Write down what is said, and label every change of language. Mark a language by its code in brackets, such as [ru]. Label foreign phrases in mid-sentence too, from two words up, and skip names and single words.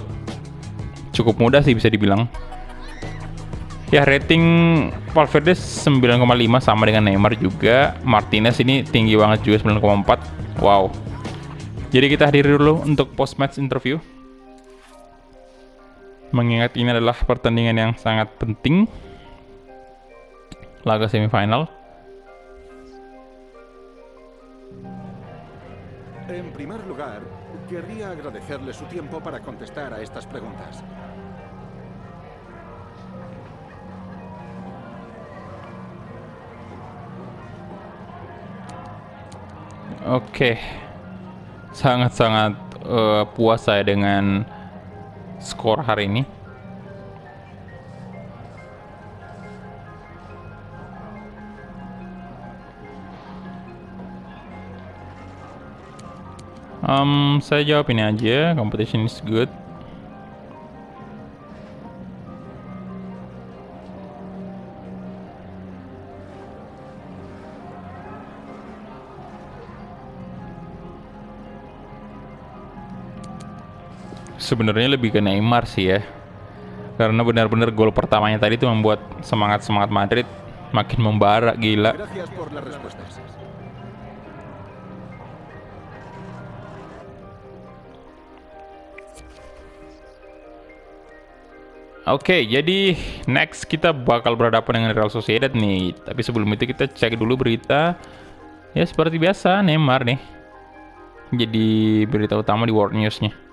[id] Cukup mudah sih bisa dibilang. Ya rating Valverde 9,5 sama dengan Neymar juga. Martinez ini tinggi banget juga 9,4. Wow. Jadi kita hadiri dulu untuk [en] post match interview. [id] Mengingat ini adalah pertandingan yang sangat penting. Laga semifinal. [es] En primer lugar, querría agradecerle su tiempo para contestar a estas preguntas. [id] Oke, sangat-sangat puas saya dengan skor hari ini. Saya jawab ini aja, [en] competition is good. [id] Sebenarnya lebih ke Neymar sih ya, karena benar-benar gol pertamanya tadi itu membuat semangat Madrid makin membara gila. [es] Gracias por las respuestas. [id] Oke, jadi next kita bakal berhadapan dengan Real Sociedad nih. Tapi sebelum itu kita cek dulu berita. Ya seperti biasa Neymar nih jadi berita utama di World News-nya.